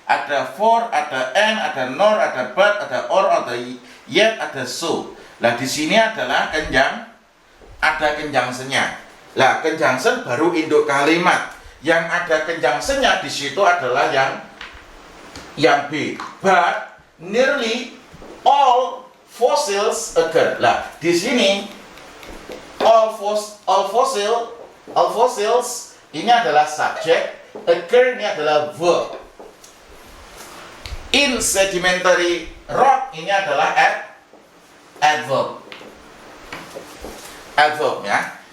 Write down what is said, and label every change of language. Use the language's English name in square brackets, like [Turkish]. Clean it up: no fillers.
[Indonesian] ada for, ada and, ada nor, ada but, ada or, ada yet, ada so. Nah, di sini adalah ada conjunction-nya. Lah, conjunction baru induk kalimat. Yang ada conjunction-nya di situ adalah yang B. [English] But nearly all fossils occur. [Indonesian] Lah, di sini [English] all fossils [Indonesian] ini adalah subjek, occur ini adalah verb. [English] In sedimentary rock [Indonesian] ini adalah [English] adverb. Adverb ya.